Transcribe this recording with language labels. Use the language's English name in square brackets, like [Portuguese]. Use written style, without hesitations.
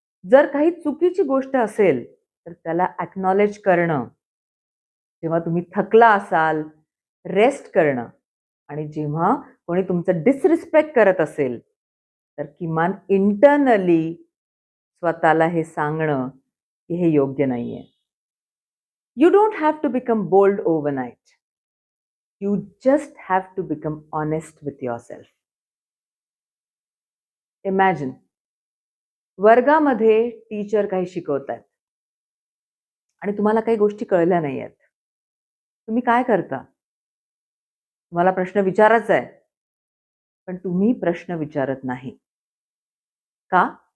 [Marathi] जर काही चुकीची गोष्ट असेल, तर त्याला अॅक्नॉलेज करणं. जेव्हा तुम्ही थकला असाल, रेस्ट करणं आणि जेव्हा कोणी तुमचं डिसरिस्पेक्ट करत असेल, तर किमान इंटरनली स्वतःला हे सांगणं, की हे योग्य नाहीये. [English] You don't have to become bold overnight. You just have to become honest with yourself. [Marathi] Imagine, वर्गामध्ये टीचर काही शिकवतायत आणि तुम्हाला काही गोष्टी कळल्या नाहीयेत. तुम्ही काय करता? तुम्हाला प्रश्न विचारायचा आहे, पण तुम्ही प्रश्न विचारत नाही. का?